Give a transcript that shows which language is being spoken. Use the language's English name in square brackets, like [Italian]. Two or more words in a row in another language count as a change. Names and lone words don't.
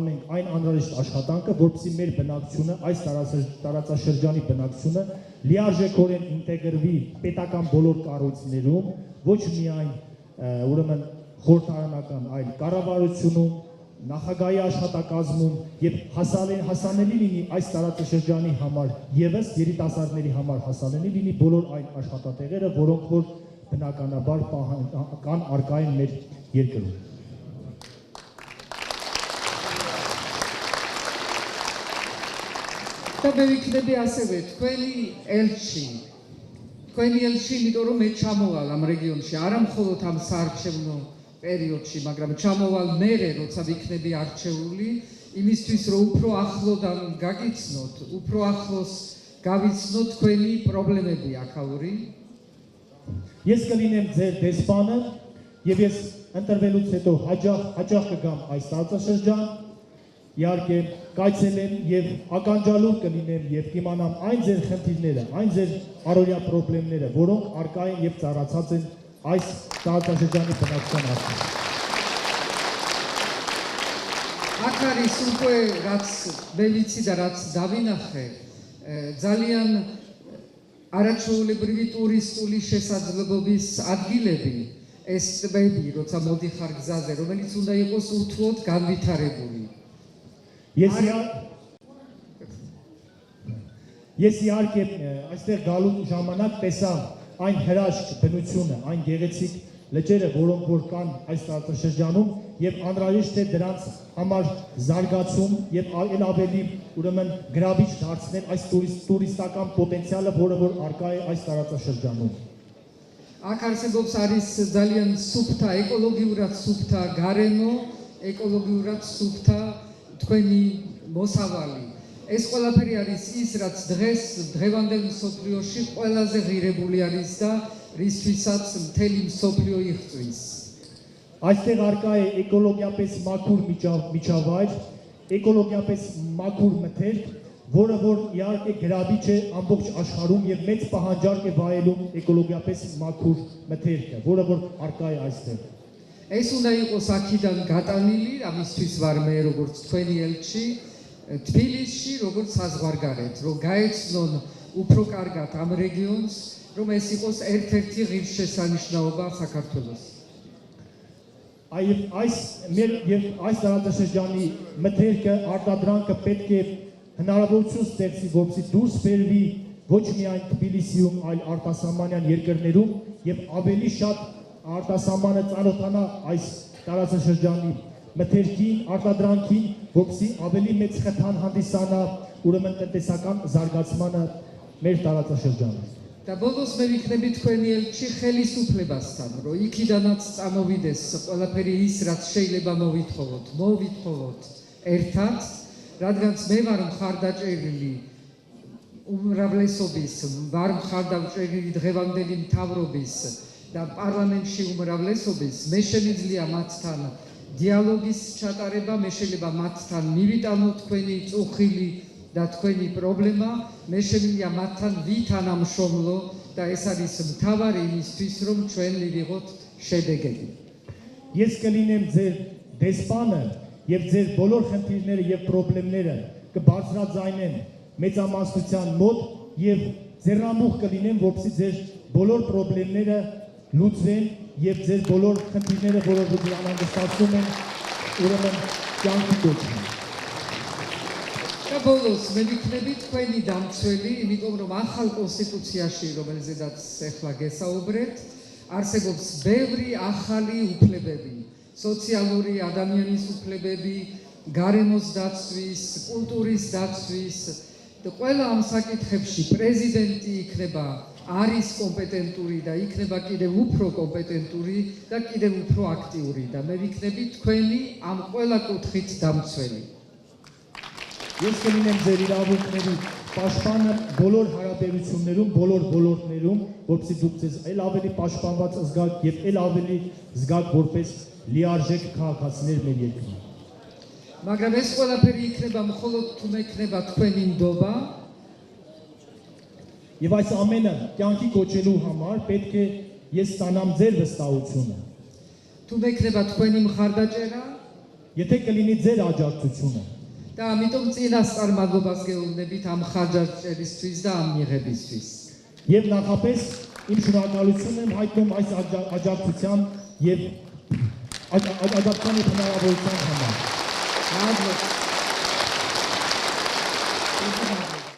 [Armenian] ենք այն անհրաժեշտ աշխատանքը, որպեսզի մեր բնակչությունը, այս տարածաշրջանի բնակչությունը լիարժեքորեն ինտեգրվի պետական բոլոր կառույցներում, ոչ միայն ուրեմն խորհրդարանական, այլ կառավարությունում, նախագահի աշխատակազմում եւ հասանելի լինի այս տարածաշրջանի համար եւս երիտասարդների համար հասանելի լինի բոլոր այն աշխատատեղերը, որոնք որ բնականաբար կան արկա են մեր երկրում։ [Georgian] და მე ვიქნები ასევე თქვენი ელჩი, იმიტომ რომ მე ჩამოვალ ამ რეგიონში, არა მხოლოდ ამ საარჩევნო პერიოდში, მაგრამ ჩამოვალ მერე, როცა ვიქნები არჩეული, იმისთვის რომ უფრო ახლოდან გაგიცნოთ, უფრო ახლოს გავიცნოთ თქვენი პრობლემები აქაური. [Armenian] Ես կլինեմ ձեր դեսպանը եւ ես ընտրվելուց հետո հաճախ կգամ այս տարածաշրջան, իհարկե կայցելեմ եւ ականջալուր կլինեմ եւ կիմանամ այն ձեր խնդիրները, այն ձեր առօրյա խնդիրները, որոնք արկա են եւ ծառացած են այս տարածաշրջանի բնակչության հասցեին։ [Georgian] აქ არის უკვე რაც მე ვიცი და რაც დავინახე, ძალიან არაჩვეულებრივი ტურისტული შესაძლებლობის ადგილები, ეს ტბები, როცა მოდიხარ გზაზე, რომელიც უნდა იყოს უთუოდ განვითარებული. [Armenian] Ես իհարկե այստեղ գալու ժամանակ տեսա այն հրաշք բնությունը, այն գեղեցիկ լճերը, որոնք որ կան այս տարածաշրջանում եւ անհրաժեշտ է դրանց համար զարգացում եւ այլ ավելի ուրեմն գրավիչ դարձնել այս տուրիստական պոտենցիալը, որը որ արկա է այս տարածաշրջանում։ [Georgian] აქ არსებობს არის ძალიან სუფთა, ეკოლოგიურად სუფთა გარემო, ეკოლოგიურად სუფთა თქვენი მოსავალი. ეს ყველაფერი არის ის, რაც დღევანდელ მსოფლიოში ყველაზე ღირებული არის და რისთვისაც მთელი მსოფლიო იღწვის. [Armenian] Այստեղ արկա է էկոլոգիապես մաքուր միջավայր, էկոլոգիապես մաքուր մթերք, որը որ իհարկե գրավիչ է ամբողջ աշխարհում եւ մեծ պահանջարկ է վայելում էկոլոգիապես մաքուր մթերքը, որը որ արկա է այստեղ։ [Georgian] ეს უნდა იყოს აქედან გატანილი, ამისთვის ვარ მე როგორც თქვენი ელჩი თბილისში, როგორც საზღვარგარეთ, რომ გაეცნონ უფრო კარგად ამ რეგიონს, რომ ეს იყოს ერთ-ერთი ღირსშესანიშნაობა საქართველოს. [Armenian] Այս տարածաշրջանի մթերքը, արտադրանքը պետք է հնարավորություն ստեղծի, որպեսզի դուրս բերվի ոչ միայն Թբիլիսիում, այլ արտասահմանյան երկրներում եւ ավելի շատ արտասահմանը ծանոթանա այս տարածաշրջանի մթերքին, արտադրանքին, որպեսզի ավելի մեծ խթան հանդիսանա ուրեմն տնտեսական զարգացմանը մեր տարածաշրջանում։ [Georgian] და ბოლოს მე ვიქნები თქვენი ელჩი ხელისუფლებასთან, რომ იქიდანაც წამოვიდეს ყველაფერი ის, რაც შეიძლება მოვითხოვოთ ერთად, რადგანაც მე ვარ მხარდაჭერილი უმრავლესობის, ვარ მხარდაჭერილი დღევანდელი მთავრობის და პარლამენტში უმრავლესობის, მე შემიძლია მათთან დიალოგის ჩატარება, მე შეიძლება მათთან მივიტანო თქვენი წუხილი და თქვენი პრობლემა, მე შემიძლია მათთან ვითანამშრომლო და ეს არის მთავარი იმისთვის, რომ ჩვენ მივიღოთ შედეგები. [Armenian] Ես կլինեմ ձեր դեսպանը եւ ձեր բոլոր խնդիրները եւ խնդիրները կբարձրաձայնեմ մեծամասնության մոտ եւ ձեռնամուխ կլինեմ, որպեսզի ձեր բոլոր խնդիրները լուծվեն եւ ձեր բոլոր խնդիրները, որոնք դուք անհանգստացնում են, ուրեմն կյանքի կոչվեն։ [Georgian] და ბოლოს მე ვიქნები თქვენი დამცველი, იმიტომ რომ ახალ კონსტიტუციაში, რომელზედაც ახლა გესაუბრეთ, არსებობს ბევრი ახალი უფლებები, სოციალური ადამიანის უფლებები, გარემოს დაცვის, კულტურის დაცვის და ყველა ამ საკითხებში პრეზიდენტი იქნება არის კომპეტენტური და იქნება კიდევ უფრო კომპეტენტური და კიდევ უფრო აქტიური და მე ვიქნები თქვენი ამ ყველა კუთხით დამცველი. [Armenian] Ես կլինեմ ձեր իրավունքների պաշտպանը բոլոր հարաբերություններում, բոլոր ոլորտներում, որպեսզի դուք ձեզ այլ ավելի պաշտպանված զգաք եւ այլ ավելի զգաք որպես լիարժեք քաղաքացիներ մեր երկրում։ [Georgian] მაგრამ ეს ყველაფერი იქნება მხოლოდ თუ მექნება თქვენი ნდობა [Armenian] Եվ այս ամենը կյանքի կոչելու համար պետք է ես ստանամ ձեր վստահությունը։ [Georgian] თუ მექნება თქვენი მხარდაჭერა [Armenian] Եթե կլինի ձեր աջակցությունը, [Georgian] და ამიტომ წინასწარ მადლობას გეუბნებით ამ მხარდაჭერისთვის და ამ მიღებისთვის. [Armenian] եւ նախապես իմ շնորհակալությունն եմ հայտնում այս աջակցության եւ աջակցության հնարավորության համար։ [Georgian] მადლობა.